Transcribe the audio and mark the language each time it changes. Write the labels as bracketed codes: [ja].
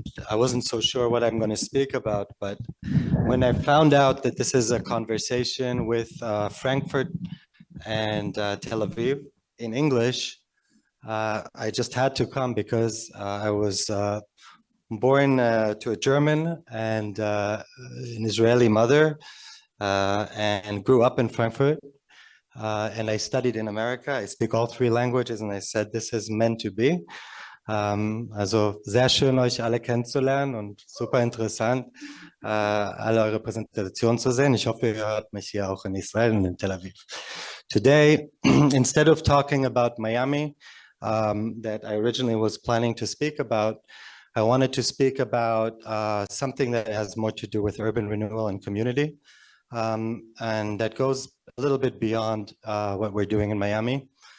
[en] I wasn't so sure what I'm going to speak about, but when I found out that this is a conversation with Frankfurt and Tel Aviv in English, I just had to come because I was born to a German and an Israeli mother and grew up in Frankfurt. And I studied in America. I speak all three languages, and I said, this is meant to be. [de] Also sehr schön, euch alle kennenzulernen und super interessant, alle eure Präsentationen zu sehen. Ich hoffe, ihr hört mich hier auch in Israel und in Tel Aviv. [en] Today, instead of talking about Miami, that I originally was planning to speak about, I wanted to speak about something that has more to do with urban renewal and community. And that goes a little bit beyond what we're doing in Miami.